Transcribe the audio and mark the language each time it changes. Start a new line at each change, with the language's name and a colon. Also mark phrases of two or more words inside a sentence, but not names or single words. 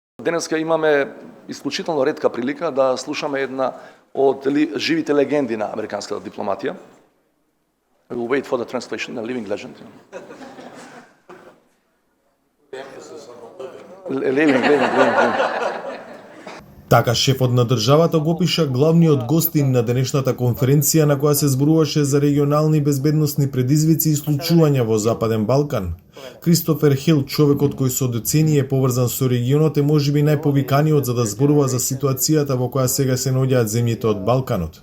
Macedonian: Денеска имаме исклучително ретка прилика да слушаме една од живите легенди на американската дипломатија.
English: I will wait for the translation, a living legend. Living.
Macedonian: Така шефот на државата го пиша главниот гостин на денешната конференција на која се зборуваше за регионални безбедносни предизвици и случувања во Западен Балкан. Кристофер Хил, човекот кој со децении е поврзан со регионот, е можеби најповиканиот за да зборува за ситуацијата во која сега се наоѓаат земјите од Балканот.